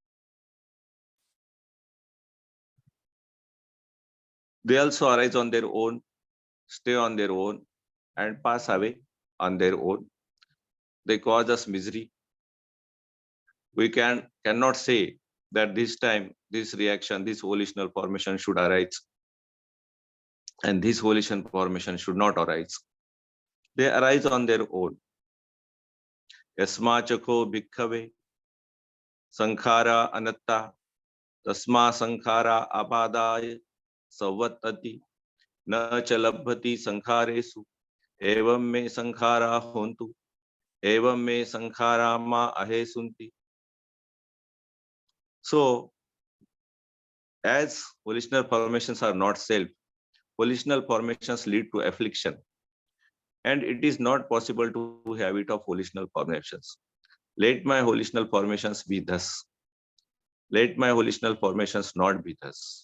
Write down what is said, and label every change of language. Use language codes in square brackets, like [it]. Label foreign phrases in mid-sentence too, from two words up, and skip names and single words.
[en] They also arise on their own, stay on their own, and pass away on their own. They cause us misery. We cannot say that this time, this reaction, this volitional formation should arise, and this volition formation should not arise. They arise on their own. [pi] Yasmachako bhikkhave sankhara anatta tasma sankhara abadaya savatati na chalabhati sankharesu evam me sankhara hontu evam me sankhara ma ahesunti. [en] So, as volitional formations are not self, volitional formations lead to affliction, and it is not possible to have it of volitional formations. Let my volitional formations be thus. Let my volitional formations not be thus.